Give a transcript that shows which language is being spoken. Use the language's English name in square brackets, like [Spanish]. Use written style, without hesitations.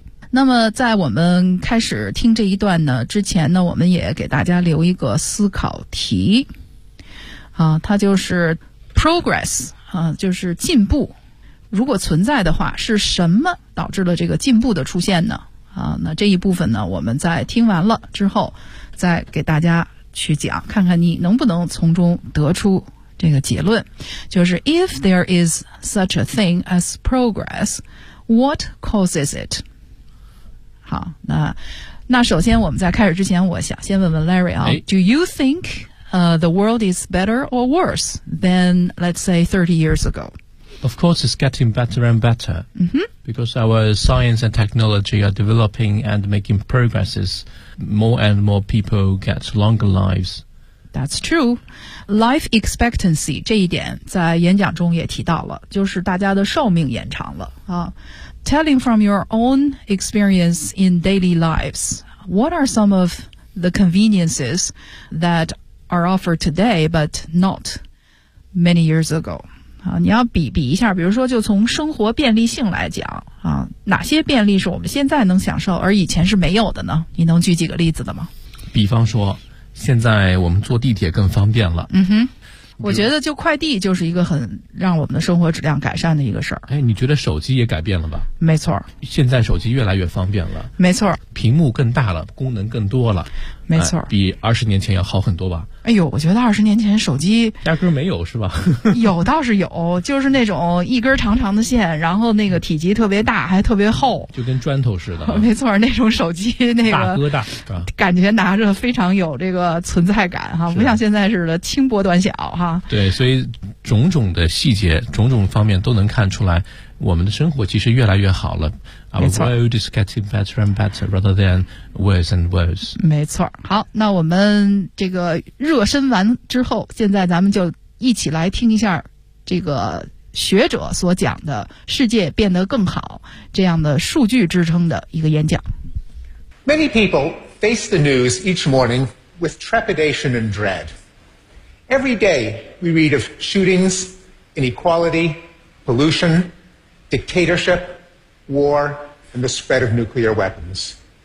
[Chinese] 那么在我们开始听这一段呢之前呢，我们也给大家留一个思考题啊，它就是 progress 啊，就是进步。如果存在的话，是什么导致了这个进步的出现呢？啊，那这一部分呢，我们在听完了之后再给大家去讲，看看你能不能从中得出这个结论。就是 [English] if there is such a thing as progress, what causes it? [Chinese] 好，那首先我们在开始之前，我想先问问 Larry 啊、 [English] Do you think the world is better or worse than, let's say, 30 years ago? Of course, it's getting better and better、because our science and technology are developing and making progresses. More and more people get longer lives. That's true. [Chinese] Life expectancy 这一点在演讲中也提到了，就是大家的寿命延长了啊。 [English] Telling from your own experience in daily lives, what are some of the conveniences that are offered today but not many years ago? [Chinese] 啊，你要比一下，比如说就从生活便利性来讲啊，哪些便利是我们现在能享受而以前是没有的呢？你能举几个例子的吗？比方说，现在我们坐地铁更方便了。嗯哼。我觉得就快递就是一个很让我们的生活质量改善的一个事儿。哎，你觉得手机也改变了吧？没错，现在手机越来越方便了。没错，屏幕更大了，功能更多了。没错，比20年前要好很多吧？哎呦，我觉得20年前手机压根没有是吧？有倒是有，就是那种一根长长的线，然后那个体积特别大，还特别厚，就跟砖头似的。没错，那种手机那个大哥大，感觉拿着非常有这个存在感哈，不像现在似的轻薄短小哈。对，所以种种的细节，种种方面都能看出来，我们的生活其实越来越好了。 [English] Our world is getting better and better rather than worse and worse. [Chinese] 没错。好，那我们这个热身完之后，现在咱们就一起来听一下这个学者所讲的世界变得更好这样的数据支撑的一个演讲。 [English] Many people face the news each morning with trepidation and dread. Every day we read of shootings, inequality, pollution,dictatorship, war, and the spread of nuclear weapons.